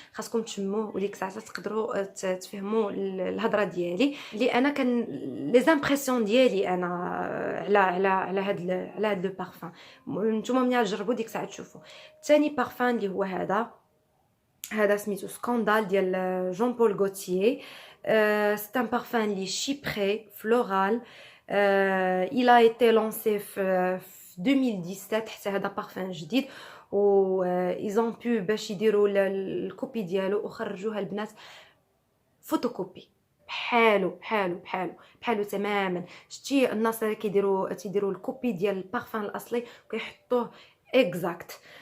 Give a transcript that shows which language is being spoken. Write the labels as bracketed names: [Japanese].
[Arabic] خاصكم تشموه وديك الساعه تقدروا تفهموا الهضره ديالي اللي انا كان لي زامبرسيون ديالي انا على هاد لو بارفان. نتوما ملي تجربوا ديك الساعه تشوفوا. ثاني بارفان اللي هو هذا سميتو سكاندال ديال جون بول غوتيي. [French] c'est un parfum [Arabic] li [French] chypré floral. Il a été lancé [Arabic] في 2017 حتى هذا بارفان جديد و [French] ils ont pu [Arabic] باش يديروا الكوبي ديالو وخرجوها البنات فوتوكوبي بحالو تماما. شتي الناس تيديروا الكوبي ديال البارفان الاصلي وكيحطوه اكزاكت.